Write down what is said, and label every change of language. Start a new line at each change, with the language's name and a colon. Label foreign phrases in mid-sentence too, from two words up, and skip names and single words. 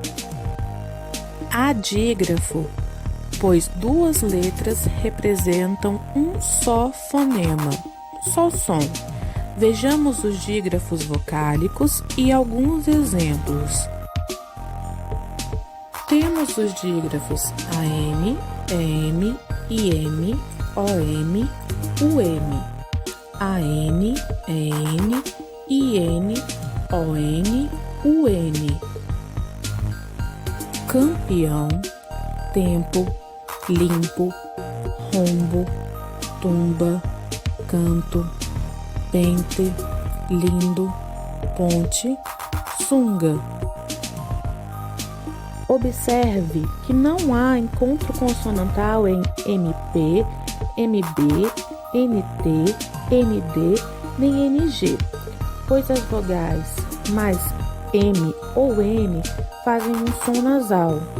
Portuguese: Há dígrafo, pois duas letras representam um só fonema, só som. Vejamos os dígrafos vocálicos e alguns exemplos. Temos os dígrafos AM, EM, IM, OM, UM. AN, EN, IN, ON, UN. Campeão, tempo, limpo, rombo, tumba, canto, pente, lindo, ponte, sunga. Observe que não há encontro consonantal em MP, MB, NT, ND nem NG, pois as vogais mais M ou N fazem um som nasal.